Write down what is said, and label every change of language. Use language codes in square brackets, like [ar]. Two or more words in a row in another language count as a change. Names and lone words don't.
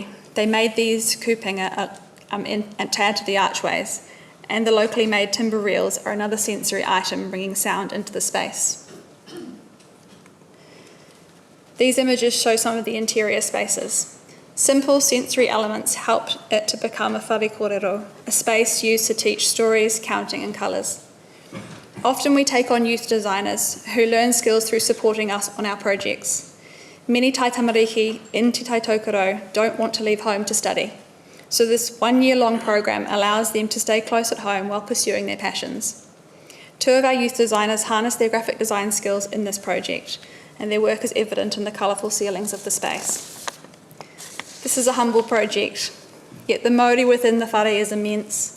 [en] They made these kupinga and to add to the archways, and the locally made timber reels are another sensory item bringing sound into the space. These images show some of the interior spaces. Simple sensory elements helped it to become a [mi] whare kōrero, [en] a space used to teach stories, counting and colours. Often we take on youth designers who learn skills through supporting us on our projects. Many [mi] tai tamariki [en] in Te Tai Tokoro don't want to leave home to study, so this 1-year-long program allows them to stay close at home while pursuing their passions. 2 of our youth designers harness their graphic design skills in this project, and their work is evident in the colourful ceilings of the space. This is a humble project, yet the Māori within the whare is immense.